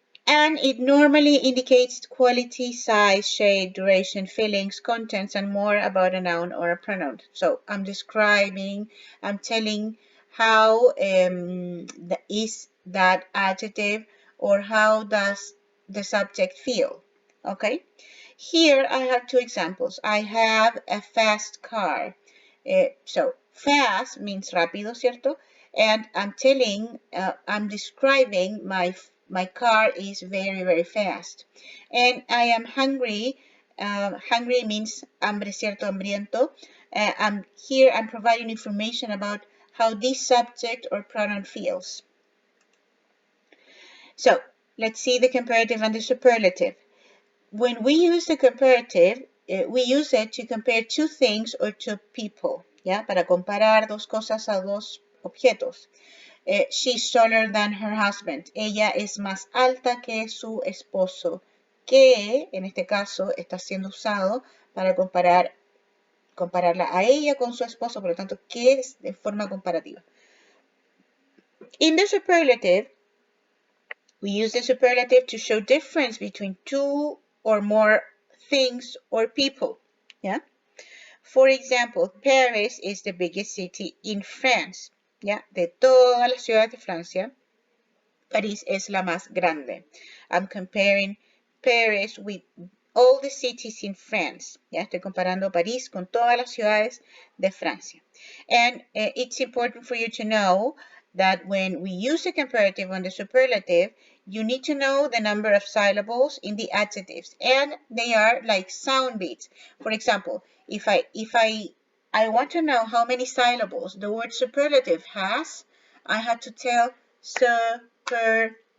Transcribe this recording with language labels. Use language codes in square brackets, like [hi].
[en] And it normally indicates quality, size, shade, duration, feelings, contents, and more about a noun or a pronoun. So I'm describing, I'm telling how is that adjective or how does the subject feel, okay? Here I have two examples. I have a fast car. So fast means rápido, ¿cierto? And I'm describing my car is very, very fast. And I am hungry. Hungry means hambre, ¿cierto? [es] Hambriento. [en] I'm providing information about how this subject or pronoun feels. So let's see the comparative and the superlative. When we use the comparative, we use it to compare two things or two people, ¿ya? [es] Para comparar dos cosas a dos objetos. [en] She's taller than her husband. [es] Ella es más alta que su esposo. Que, en este caso, está siendo usado para compararla a ella con su esposo, por lo tanto, que es de forma comparativa. [en] In the superlative, we use the superlative to show difference between two or more things or people. Yeah. For example, Paris is the biggest city in France. Yeah. [es] De todas las ciudades de Francia, París es la más grande. [en] I'm comparing Paris with all the cities in France. [es] Ya estoy comparando París con todas las ciudades de Francia. [en] And it's important for you to know that when we use a comparative on the superlative, you need to know the number of syllables in the adjectives, and they are like sound beats. For example, if I want to know how many syllables the word superlative has, I have to tell superlative.